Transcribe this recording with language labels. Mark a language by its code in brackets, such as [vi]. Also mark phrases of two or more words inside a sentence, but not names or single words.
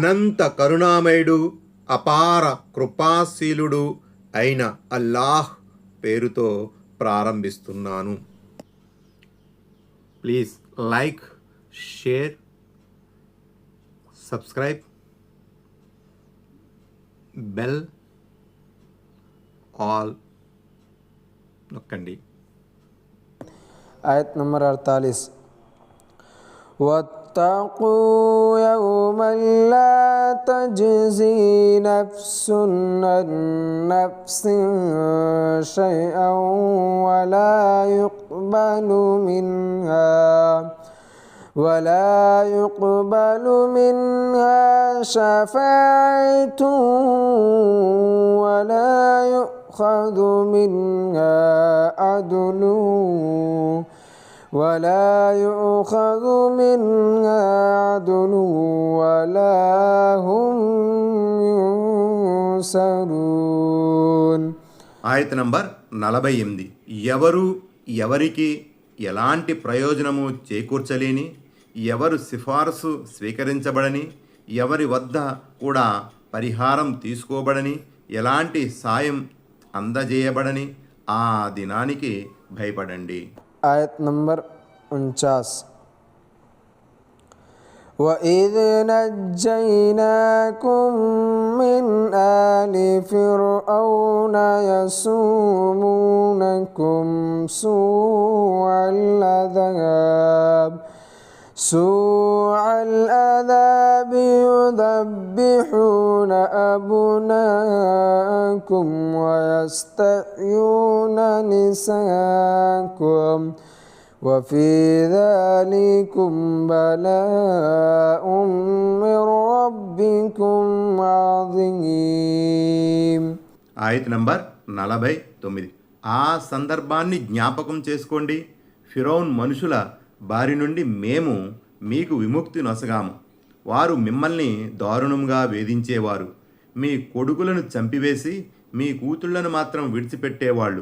[te] అనంత కరుణామయుడు అపార కృపాశీలుడు అయిన అల్లాహ్ పేరుతో ప్రారంభిస్తున్నాను. [en] please like, share, subscribe, bell all నొక్కండి. [te] ఆయత్ నంబర్ [ar] 48 واتقوا يوما لا تجزي نفس عن نفس شيئا ولا يقبل منها شفاعة ولا يؤخذ منها عدل ولا هم ينصرون. [te] ఆయత నంబర్ 48. ఎవరు ఎవరికి ఎలాంటి ప్రయోజనము చేకూర్చలేని, ఎవరు సిఫారసు స్వీకరించబడని, ఎవరి వద్ద కూడా పరిహారం తీసుకోబడని, ఎలాంటి సాయం అందజేయబడని ఆ దినానికి భయపడండి. ఆయత్ నంబర్ [ar] 49 وإذ نجيناكم من آل فرعون يسومونكم سوء العذاب يذبحون أبناءكم ويستحيون نساءكم وفي ذلكم بلاء من ربكم عظيم. [te] ఆయత నంబర్ 49. ఆ సందర్భాన్ని జ్ఞాపకం చేసుకోండి. ఫిరౌన్ మనుషుల బారి నుండి మేము మీకు విముక్తి నొసగాము. వారు మిమ్మల్ని దారుణంగా వేధించేవారు. మీ కొడుకులను చంపివేసి మీ కూతుళ్లను మాత్రం విడిచిపెట్టేవాళ్ళు.